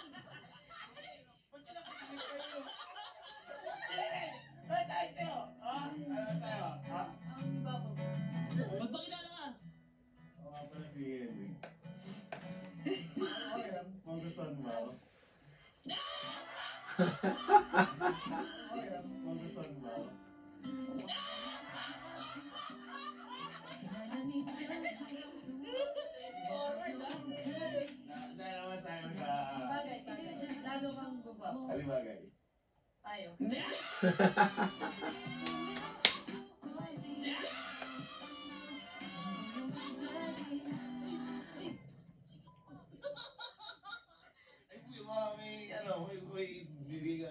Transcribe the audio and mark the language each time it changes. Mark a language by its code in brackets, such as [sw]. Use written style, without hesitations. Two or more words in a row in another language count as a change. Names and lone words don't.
[tl] Ba't ka nakakilig kayo? Ano sabi sa'yo? Ha? Ano sa'yo? Ha? Ang gwapo mo. Magpakilala ka! Oo nga pala si Henry. Okay lang, magustuhan mo ba ako? Okay lang, magustuhan mo ba ako? [zh] 亲爱的，你能否告诉我？ [tl] Dahil naman sa'yo sa... Bagay, lalo kang gwapo. Alibagay. Tayo. Ay, kuya, baka may bibigay.